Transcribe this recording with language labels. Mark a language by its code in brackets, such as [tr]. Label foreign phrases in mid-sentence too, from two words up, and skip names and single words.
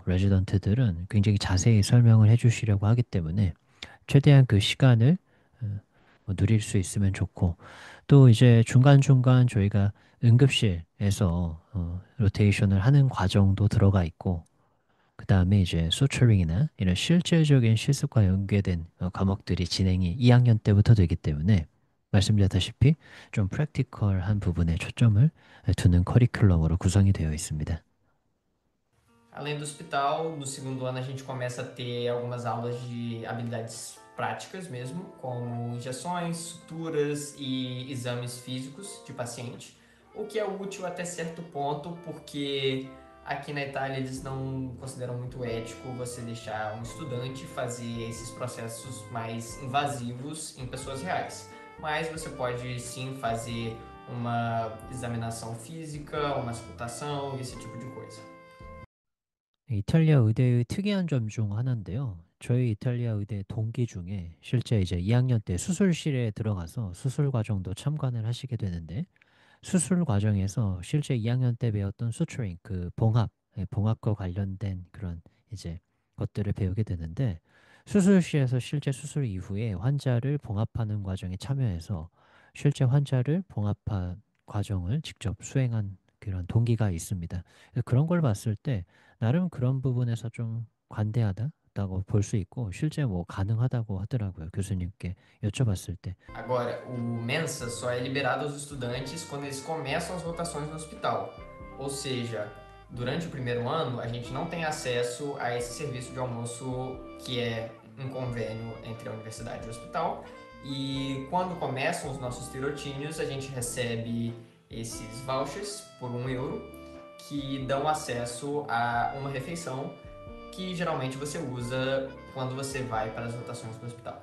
[ko] 레지던트들은 굉장히 자세히 설명을 해주시려고 하기 때문에 최대한 그 시간을 뭐 누릴 수 있으면 좋고 또 이제 중간중간 저희가 응급실에서 로테이션을 하는 과정도 들어가 있고 그 다음에 이제 수처링이나 이런 실제적인 실습과 연계된 과목들이 진행이 2학년 때부터 되기 때문에 말씀드렸다시피 좀 프랙티컬한 부분에 초점을 두는 커리큘럼으로 구성이 되어 있습니다. [pt] Além do hospital, no segundo ano a gente começa a ter algumas aulas de habilidades práticas mesmo, como injeções, suturas e exames físicos de paciente, o que é útil até certo ponto, porque aqui na Itália eles não consideram muito ético você deixar um estudante fazer esses processos mais invasivos em pessoas reais. Mas você pode sim fazer uma examinação física, uma auscultação, esse tipo de coisa. [ko] 이탈리아 의대의 특이한 점 중 하나인데요. 저희 이탈리아 의대 동기 중에 실제 이제 2학년 때 수술실에 들어가서 수술 과정도 참관을 하시게 되는데 수술 과정에서 실제 2학년 때 배웠던 수트링, 그 봉합, 봉합과 관련된 그런 이제 것들을 배우게 되는데 수술실에서 실제 수술 이후에 환자를 봉합하는 과정에 참여해서 실제 환자를 봉합한 과정을 직접 수행한 그런 동기가 있습니다. 그런 걸 봤을 때 나름 그런 부분에서 좀 관대하다고 볼 수 있고 실제 뭐 가능하다고 하더라고요. 교수님께 여쭤봤을 때. [pt] Agora, o Mensa só é liberado aos estudantes quando eles começam as rotações no hospital. Ou seja, durante o primeiro ano, a gente não tem acesso a esse serviço de almoço que é um convênio entre a universidade e o hospital. E quando começam os nossos tirocínios, a gente recebe esses vouchers por 1 euro que dão acesso a uma refeição que geralmente você usa quando você vai para as rotações do hospital.